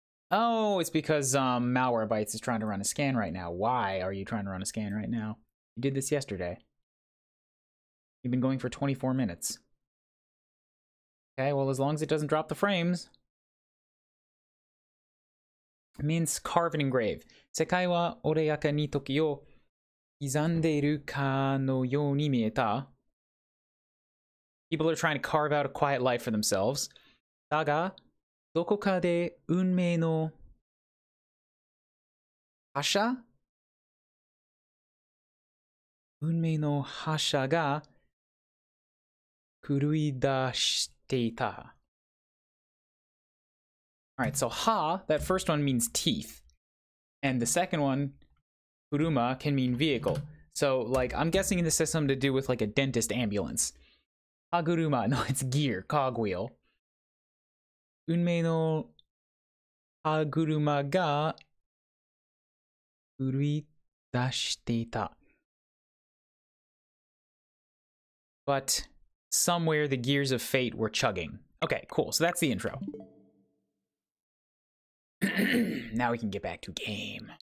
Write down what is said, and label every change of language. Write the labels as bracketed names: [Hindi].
[English] Oh, it's because Malwarebytes is trying to run a scan right now. Why are you trying to run a scan right now? You did this yesterday. You've been going for 24 minutes. Okay, well, as long as it doesn't drop the frames. It means carve and engrave. [Japanese] 世界は穏やかに時を刻んでいるかのように見えた。 [English] People are trying to carve out a quiet life for themselves. [Japanese] だが、どこかで運命の覇者が狂い出していた。 [English] Alright, so ha, that first one means teeth. And the second one, kuruma, can mean vehicle. So, like, I'm guessing this has something to do with, like, a dentist ambulance. Haguruma, no, it's gear, cogwheel. [Japanese] 運命の歯車が狂い出していた。 [English] But somewhere the gears of fate were chugging. Okay, cool. So that's the intro. Now we can get back to game.